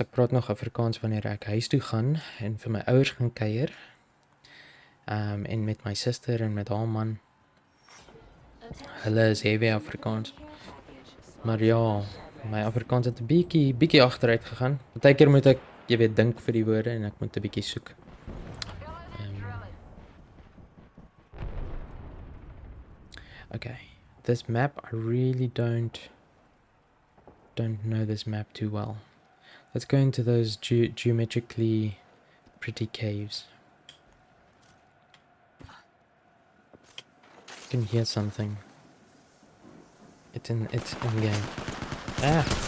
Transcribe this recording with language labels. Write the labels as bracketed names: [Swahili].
[Afrikaans] Ek praat nog Afrikaans wanneer ek huis toe gaan en vir my ouers gaan kuier. En met my suster en met haar man. Hulle is heavy Afrikaans. Maar ja, my Afrikaans het 'n bietjie agteruit gegaan. Partykeer moet ek, jy weet, dink vir die woorde en ek moet 'n bietjie soek. [English] Okay, this map, I really don't know this map too well. Let's go into those geometrically pretty caves. I can hear something. It's in game. Ah!